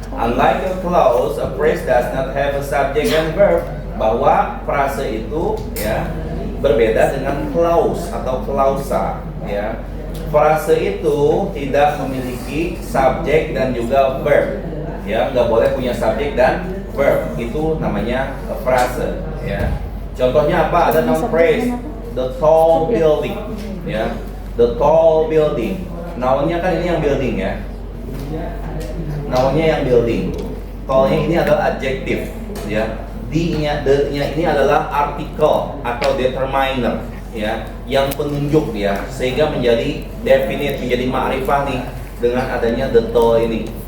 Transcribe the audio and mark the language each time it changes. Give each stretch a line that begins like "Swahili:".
English: Unlike a clause, a phrase does not have a subject and verb.
Indonesian: Bahwa frase itu ya berbeda dengan clause atau klausa ya. Frase itu tidak memiliki subjek dan juga verb ya, nggak boleh punya subjek dan verb, itu namanya frase ya. Contohnya apa? Ada noun phrase,
English: the tall building
Indonesian: ya, the tall building. Nounnya kan ini yang building ya, nounnya yang building. Tallnya ini adalah adjektif ya. D-nya, the-nya ini adalah artikel atau determiner ya, yang penunjuk ya, sehingga menjadi definite, menjadi ma'rifah nih dengan adanya the tall ini.